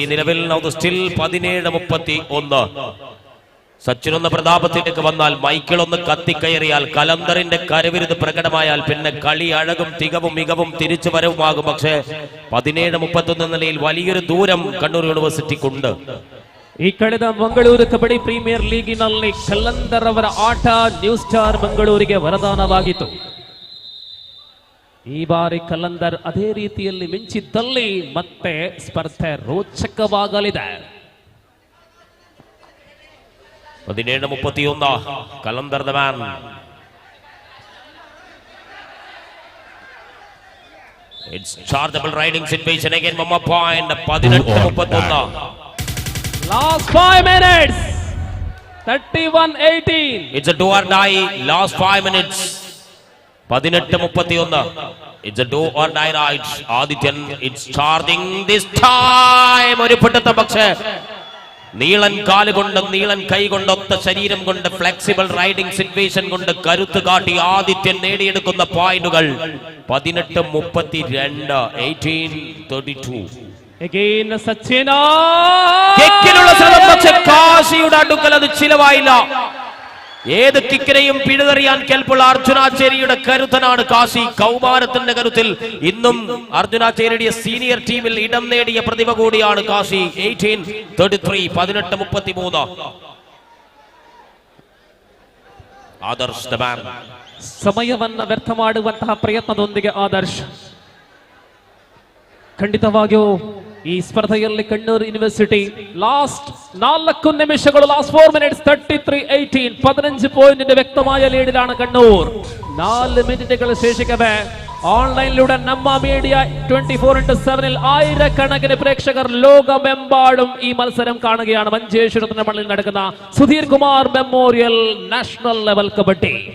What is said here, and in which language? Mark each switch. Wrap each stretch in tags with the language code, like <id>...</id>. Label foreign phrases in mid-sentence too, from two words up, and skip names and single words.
<ml>നിലവിൽ സ്റ്റിൽ 17-31. സച്ചിൻ ഒന്ന് പ്രതാപത്തിലേക്ക് വന്നാൽ, മൈക്കിൾ ഒന്ന് കത്തിക്കയറിയാൽ, കലന്തറിന്റെ കരവിരുത് പ്രകടമായാൽ പിന്നെ കളി അഴകും തികവും മികവും തിരിച്ചു വരവുമാകും. പക്ഷേ 17-31 നിലയിൽ വലിയൊരു ദൂരം കണ്ണൂർ യൂണിവേഴ്സിറ്റിക്കുണ്ട്.</ml> <kn>ಈ ಕಳೆದ ಮಂಗಳೂರು ಕಬಡ್ಡಿ ಪ್ರೀಮಿಯರ್ ಲೀಗಿನಲ್ಲಿ ಕಲ್ಲಂದರ್ ಅವರ ಆಟ ನ್ಯೂ ಸ್ಟಾರ್ ಮಂಗಳೂರಿಗೆ ವರದಾನವಾಗಿತ್ತು. ಈ ಬಾರಿ ಕಲ್ಲಂದರ್ ಅದೇ ರೀತಿಯಲ್ಲಿ ಮಿಂಚಿದ್ದಲ್ಲಿ ಮತ್ತೆ ಸ್ಪರ್ಧೆ ರೋಚಕವಾಗಲಿದೆ. 17-31.</kn> <en>ಕಲಂದರ್ the man. It's chargeable riding situation again. Mama point. 18-31. Last 5 minutes. 31-18. It's a do or die. Last 5 minutes. 18-31. It's a do or die ride. Adityan, it's charging this time.</en> <ml>ഒരു പിടുത്തം. പക്ഷേ നീളൻ കാല് കൊണ്ട്, നീളൻ കൈ കൊണ്ട്, ഒത്ത ശരീരം കൊണ്ട്,</ml> <en>flexible riding situation</en> <ml>കൊണ്ട് കരുത്ത് കാട്ടി ആദിത്യൻ നേടിയെടുക്കുന്ന പോയിന്റുകൾ 18-32. 18-32. Again സച്ചിന കെക്കിനുള്ള ശ്രമം, പക്ഷേ കാശിയുടെ അടുക്കൽ അത് ചിലവായില്ല. ഏത് കിക്കിനെയും പിഴുതെറിയാൻ കേൾപ്പുള്ള അർജുനാചേരിയുടെ കരുത്തനാണ് കാശി. കൗമാരത്തിന്റെ കരുത്തിൽ ഇന്നും അർജുനാചേരിയുടെ സീനിയർ ടീമിൽ ഇടം നേടിയ പ്രതിഭ കൂടിയാണ് കാശി.</ml> <en>18-33 ಆದರ್ಶ್ the man.</en> <kn>ಸಮಯವನ್ನ ವ್ಯರ್ಥ ಮಾಡುವಂತಹ ಪ್ರಯತ್ನದೊಂದಿಗೆ ಆದರ್ಶ್ ಖಂಡಿತವಾಗಿಯೂ ಈ ಸ್ಪರ್ಧೆಯಲ್ಲಿ ಕಣ್ಣೂರು ಯೂನಿವರ್ಸಿಟಿ ಲಾಸ್ಟ್ 4 ನಿಮಿಷಗಳು,</kn> <en>last 4 minutes</en> <kn>33-18</kn> <ml>15 പോയിന്റിന്റെ വ്യക്തമായ ലീഡിലാണ് കണ്ണൂർ. 4 മിനിറ്റുകൾ ശേഷിക്കവേ ഓൺലൈനിലൂടെ നമ്മ മീഡിയ 24/7 ആയിരക്കണക്കിന് പ്രേക്ഷകർ ലോകമെമ്പാടും ഈ മത്സരം കാണുകയാണ്. മഞ്ചേശ്വരത്തിന്റെ മണ്ണിൽ നടക്കുന്ന സുധീർ കുമാർ മെമ്മോറിയൽ നാഷണൽ ലെവൽ കബഡി.</ml>